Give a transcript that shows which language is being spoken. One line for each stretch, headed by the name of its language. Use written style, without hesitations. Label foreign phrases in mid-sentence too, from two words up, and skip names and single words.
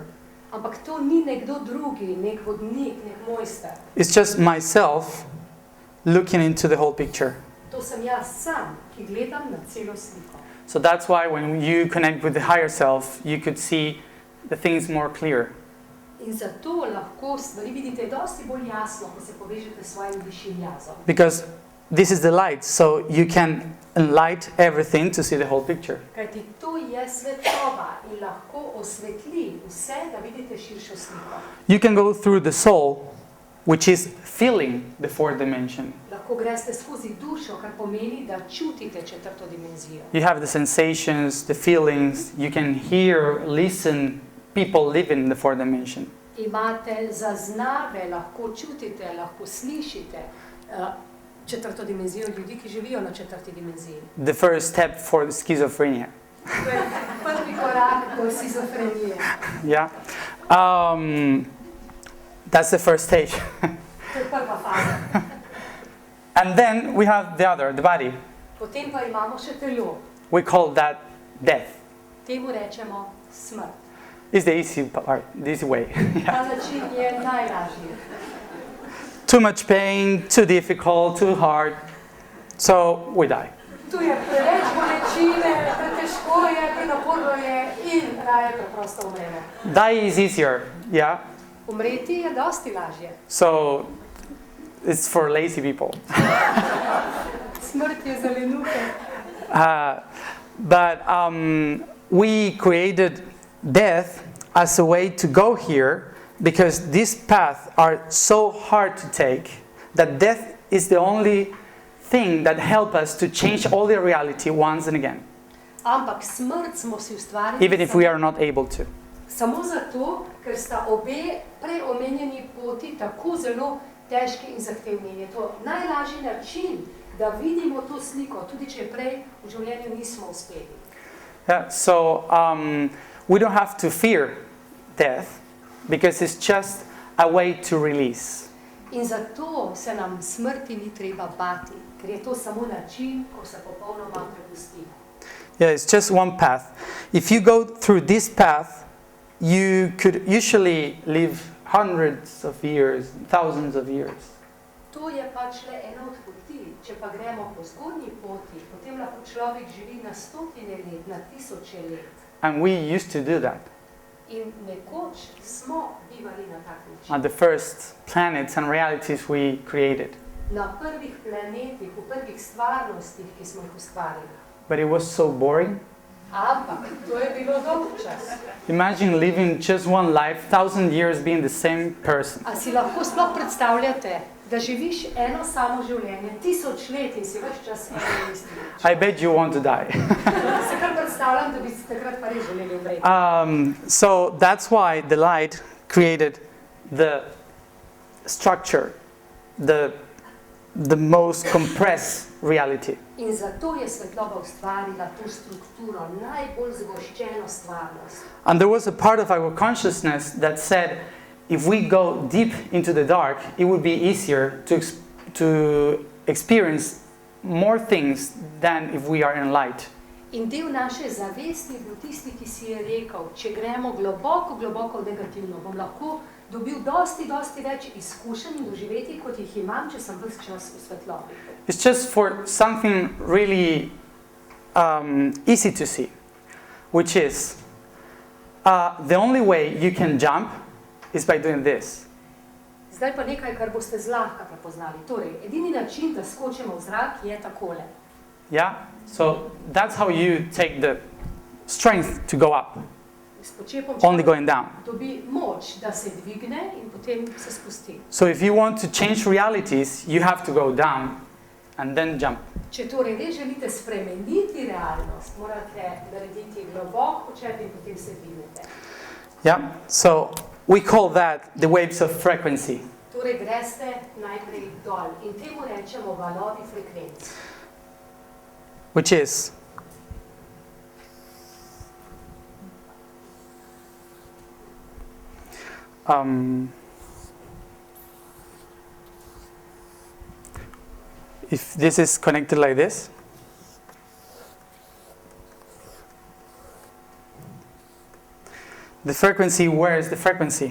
Slovenian: Ampak to ni nekdo drugi, nek vodnik, nek mojster.
English: It's just myself looking into the whole picture.
Slovenian: To sem jaz sam, ki gledam na celo sliko.
English: So that's why when you connect with the higher self, you could see the things more clear.
Slovenian: In zato lahko stvari vidite dosti bolj jasno, ko se povežete s svojim višjim jazom.
English: Because this is the light, so you can enlight everything to see the whole picture.
Slovenian: Kajti to je svetloba in lahko osvetli vse, da vidite širšo sliko.
English: You can go through the soul, which is feeling the fourth dimension.
Slovenian: Lahko greste skozi dušo, kar pomeni, da čutite četrto dimenzijo.
English: You have the sensations, the feelings, you can hear, listen, people living in the fourth dimension.
Slovenian: Imate zaznave, lahko čutite, lahko slišite. četrto dimenzijo ljudi, ki živijo na četrti dimenziji.
English: The first step for the schizophrenia.
Slovenian: To je prvi korak do schizofrenije.
English: Yeah. That's the first stage.
Slovenian: To je prva faza.
English: And then we have the other, the body.
Slovenian: Potem pa imamo še telo.
English: We call that death.
Slovenian: Temu rečemo smrt.
English: It's the easy part, the easy way.
Slovenian: Ta način je najlažji.
English: Too much pain, too difficult, too hard. So we die.
Slovenian: Tu je preveč bolečine, pretežko je, prenaporno je in raje preprosto umremo.
English: Die is easier, yeah?
Slovenian: Umreti je dosti lažje.
English: So it's for lazy people.
Slovenian: Smrt je za lenuhe.
English: But we created death as a way to go here because these paths are so hard to take that death is the only thing that helps us to change all the reality once and again.
Slovenian: Ampak smrt smo si ustvarili
English: Even if we are not able to.
Slovenian: samo zato, ker sta obe preomenjeni poti tako zelo težki in zahtevni. Je to najlažji način, da vidimo to sliko, tudi če prej v življenju nismo uspeli.
English: Yeah, so we don't have to fear death because it's just a way to release.
Slovenian: In zato se nam smrti ni treba bati, ker je to samo način, ko se popolnoma prepustimo.
English: Yeah, it's just one path. If you go through this path, you could usually live hundreds of years, thousands of years.
Slovenian: To je pač le ena od poti. Če pa gremo po zgornji poti, potem lahko človek živi na stotine let, na tisoče let.
English: And we used to do that.
Slovenian: In nekoč smo bivali na tak način.
English: On the first planets and realities we created.
Slovenian: Na prvih planetih, v prvih stvarnostih, ki smo jih ustvarili.
English: But it was so boring.
Slovenian: Ampak to je bilo dolgčas.
English: Imagine living just one life, 1,000 years being the same person.
Slovenian: A si lahko sploh predstavljate, da živiš eno samo življenje, 1000 let in si ves čas eno in isti.
English: I bet you want to die.
Slovenian: Se kar predstavljam, da bi si takrat pa res želeli umreti.
English: So that's why the light created the structure, the most compressed reality.
Slovenian: In zato je svetloba ustvarila to strukturo, najbolj zgoščeno stvarnost.
English: And there was a part of our consciousness that said, if we go deep into the dark, it would be easier to experience more things than if we are in light.
Slovenian: In del naše zavesti je bil tisti, ki si je rekel, če gremo globoko, globoko v negativno, bom lahko dobil dosti več izkušenj in doživeti, kot jih imam, če sem ves čas v svetlobi.
English: It's just for something really easy to see, which is the only way you can jump is by doing this.
Slovenian: Zdaj pa nekaj, kar boste zlahka prepoznali. Torej, edini način, da skočimo v zrak, je takole.
English: Yeah? So that's how you take the strength to go up,
Slovenian: S počepom
English: only going down.
Slovenian: dobi moč, da se dvigne in potem se spusti.
English: So if you want to change realities, you have to go down and then jump.
Slovenian: Če torej res želite spremeniti realnost, morate narediti globok počep in potem se dvignete.
English: Yeah? So we call that the waves of frequency.
Slovenian: Torej greste najprej dol in temu rečemo valovi frekvenc.
English: Which is if this is connected like this, the frequency, where is the frequency?